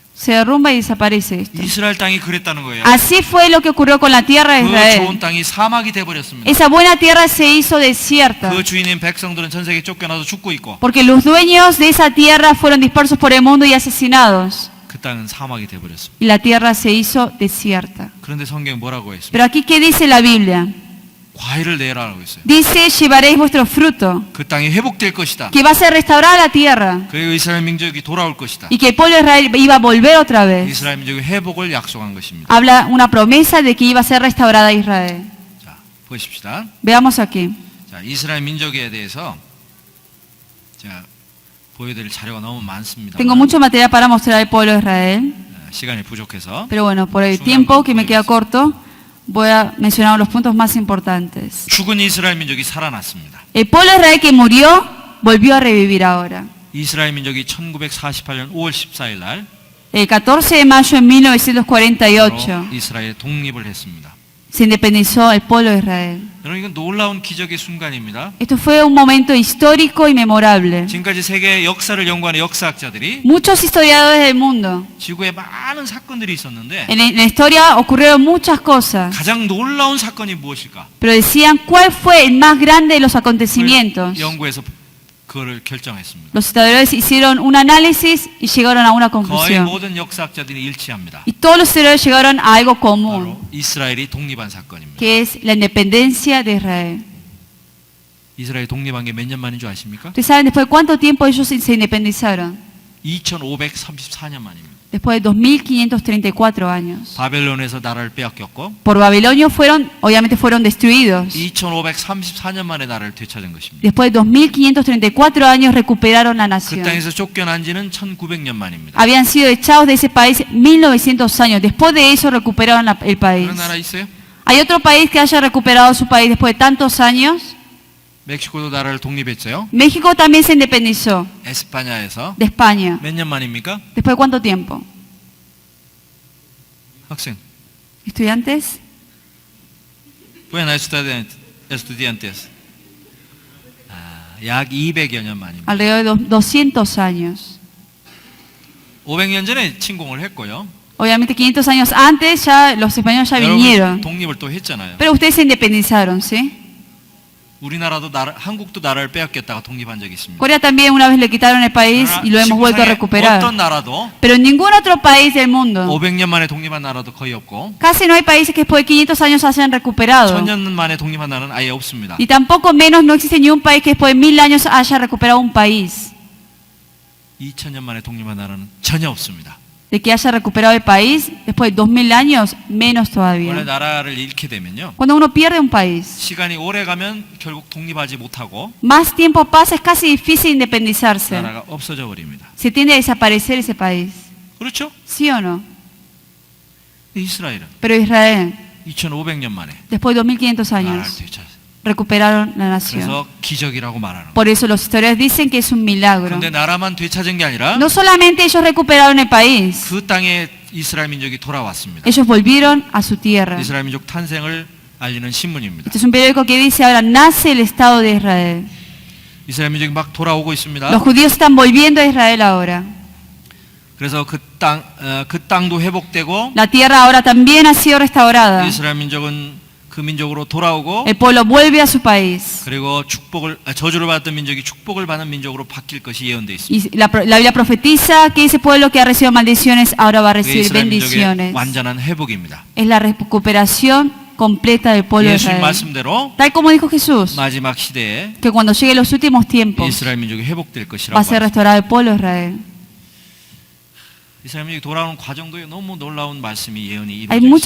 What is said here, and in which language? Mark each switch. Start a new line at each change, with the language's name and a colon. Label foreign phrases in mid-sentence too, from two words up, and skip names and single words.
Spanish: se derrumba y desaparece esto.
Korean: 이스라엘 땅이 그랬다는 거예요.
Spanish: Así fue lo que ocurrió con la tierra de
Korean: 그
Spanish: Israel.
Korean: 좋은 땅이 사막이 돼 버렸습니다.
Spanish: Esa buena tierra se hizo desierta,
Korean: 그 주인인 백성들은 전 세계 쫓겨나서 죽고 있고
Spanish: porque los dueños de esa tierra fueron dispersos por el mundo y asesinados.
Korean: 그 땅은 사막이 돼 버렸습니다.
Spanish: Y la tierra se hizo desierta.
Korean: 그런데 성경이 뭐라고 했습니까?
Spanish: Pero aquí, ¿qué dice la Biblia?
Korean: 과일을 내라라고 했어요.
Spanish: Dice, llevaréis vuestro fruto,
Korean: 그 땅이 회복될 것이다.
Spanish: que va a ser restaurada la tierra,
Korean: 그리고 이스라엘 민족이 돌아올 것이다.
Spanish: y que el pueblo de Israel iba a volver otra vez.
Korean: 이스라엘 민족이 회복을 약속한 것입니다.
Spanish: Habla una promesa de que iba a ser restaurada Israel.
Korean: 자, 보십시다.
Spanish: Veamos aquí.
Korean: 자, 이스라엘 민족에 대해서 제가 보여드릴 자료가 너무 많습니다.
Spanish: Tengo mucho material para mostrar al pueblo de Israel,
Korean: 시간이 부족해서
Spanish: pero bueno, por el tiempo que me queda corto, voy a mencionar los puntos más importantes.
Korean: 죽은 이스라엘 민족이 살아났습니다.
Spanish: El pueblo de Israel que murió, volvió a revivir ahora.
Korean: 이스라엘 민족이 1948년 5월 14일 날
Spanish: El 14 de mayo de 1948
Korean: 이스라엘 독립을 했습니다.
Spanish: se independizó el pueblo de Israel.
Korean: 여러분 이건 놀라운 기적의 순간입니다.
Spanish: Esto fue un momento histórico y memorable.
Korean: 지금까지 세계 역사를 연구하는 역사학자들이
Spanish: Muchos historiadores del mundo,
Korean: 지구에 많은 사건들이 있었는데
Spanish: en la historia ocurrieron muchas cosas,
Korean: 가장 놀라운 사건이 무엇일까?
Spanish: pero decían cuál fue el más grande de los acontecimientos.
Korean: 연구해서 그거를 결정했습니다.
Spanish: Los historiadores hicieron un análisis y llegaron a una
Korean: 거의
Spanish: conclusión.
Korean: 모든 역사학자들이 일치합니다.
Spanish: Y todos los historiadores llegaron a algo común,
Korean: 바로 이스라엘이 독립한 사건입니다.
Spanish: que es la independencia de Israel.
Korean: 이스라엘이 독립한 게 몇 년 만인 줄 아십니까?
Spanish: ¿Ustedes saben después de cuánto tiempo ellos se independizaron?
Korean: 2534년 만입니다.
Spanish: Después de 2534 años.
Korean: 바벨론에서 나라를 빼앗겼고
Spanish: Por Babilonio obviamente fueron destruidos.
Korean: 2534년 만에 나라를 되찾은 것입니다.
Spanish: Después de 2534 años recuperaron la
Korean: 그
Spanish: nación.
Korean: 땅에서 쫓겨난 지는 1900년 만입니다.
Spanish: Habían sido echados de ese país 1900 años. Después de eso recuperaron el país.
Korean: 그런 나라 있어요?
Spanish: ¿Hay otro país que haya recuperado su país después de tantos años?
Korean: 멕시코도 나라를 독립했어요.
Spanish: México también se independizó
Korean: 에스파냐에서
Spanish: de España.
Korean: 몇 년 만입니까?
Spanish: ¿Después de cuánto tiempo?
Korean: 학생.
Spanish: ¿Estudiantes? Buenas estudiantes.
Korean: 약 200여 년 만입니다.
Spanish: Alrededor de 200 años.
Korean: 500년 전에 침공을 했고요.
Spanish: Obviamente 500 años antes ya los españoles ya
Korean: 여러분
Spanish: vinieron.
Korean: 독립을 또 했잖아요.
Spanish: Pero ustedes se independizaron, ¿sí?
Korean: 우리나라도 한국도 나라를 빼앗겼다가 독립한 적이 있습니다.
Spanish: Corea también una vez le quitaron el país y lo hemos vuelto a
Korean: 지구상에
Spanish: recuperar.
Korean: 어떤 나라도
Spanish: Pero en ningún otro país del mundo,
Korean: 500년 만에 독립한 나라도 거의 없고
Spanish: casi no hay países que después de 500 años hayan recuperado.
Korean: 1000년 만에 독립한 나라는 아예 없습니다.
Spanish: Y tampoco menos no existe ni un país que después de 1000 años haya recuperado un país.
Korean: 2000년 만에 독립한 나라는 전혀 없습니다.
Spanish: De que haya recuperado el país después de 2000 años, menos
Korean: 원래
Spanish: todavía.
Korean: 나라를 잃게 되면요.
Spanish: Cuando uno pierde un país,
Korean: 시간이 오래 가면 결국 독립하지 못하고
Spanish: más tiempo pasa, es casi difícil independizarse.
Korean: 나라가 없어져 버립니다.
Spanish: Se tiende a desaparecer ese país.
Korean: 그렇죠?
Spanish: ¿Sí o no?
Korean: 이스라엘은
Spanish: Pero Israel,
Korean: 2500년 만에
Spanish: después de 2500
Korean: 나라를
Spanish: años,
Korean: 되찾았어요.
Spanish: recuperaron la nación.
Korean: 그래서 기적이라고 말하는 거예요.
Spanish: Por eso los historiadores dicen que es un milagro.
Korean: 그런데 나라만 되찾은 게 아니라
Spanish: No solamente ellos recuperaron el país,
Korean: 그 땅에 이스라엘 민족이 돌아왔습니다.
Spanish: ellos volvieron a su tierra.
Korean: 이스라엘 민족 탄생을 알리는 신문입니다.
Spanish: Este es un periódico que dice ahora nace el Estado de Israel.
Korean: 이스라엘 민족이 막 돌아오고 있습니다.
Spanish: Los judíos están volviendo a Israel ahora.
Korean: 그래서 그 땅도 회복되고
Spanish: La tierra ahora también ha sido restaurada.
Korean: 이스라엘 민족은 그 민족으로 돌아오고
Spanish: El pueblo vuelve a su país.
Korean: 그리고 저주를 받았던 민족이 축복을 받는 민족으로 바뀔 것이 예언되어 있습니다.
Spanish: Y la Biblia profetiza que ese pueblo que ha recibido maldiciones ahora va a
Korean: 그게
Spanish: recibir
Korean: 이스라엘 민족의
Spanish: bendiciones.
Korean: 완전한 회복입니다.
Spanish: Es la recuperación completa del pueblo de
Korean: 예수님
Spanish: Israel.
Korean: 말씀대로
Spanish: Tal como dijo Jesús,
Korean: 마지막 시대에
Spanish: que cuando lleguen los últimos tiempos
Korean: 이스라엘 민족이 회복될
Spanish: va
Korean: 것이라고
Spanish: a ser
Korean: 말합니다.
Spanish: restaurado el pueblo de Israel.
Korean: 이스라엘이 돌아오는 과정도 너무 놀라운 말씀이 예언이
Spanish: Hay
Korean: 이루어져
Spanish: muchas